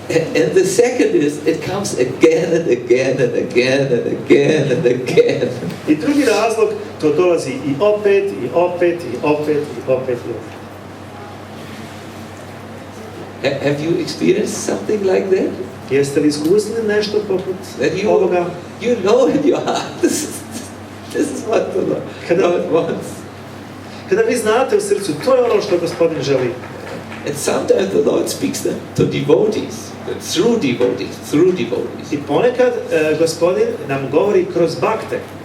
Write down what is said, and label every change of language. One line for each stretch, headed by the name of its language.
English: And the second is, it comes again and again and again and again and again.
Serbian: I drugi razlog, to dolazi i opet, i opet, i opet, i opet, i opet.
English: Have you experienced something like that?
Serbian: Jeste li iskusili nešto poput ovoga?
English: You know in your heart, this is what the Lord wants.
Serbian: Kada vi znate u srcu, to je ono što Gospodin želi.
English: And sometimes the Lord speaks to devotees, through devotees.
Serbian: I ponekad Gospodin nam govori kroz bakte.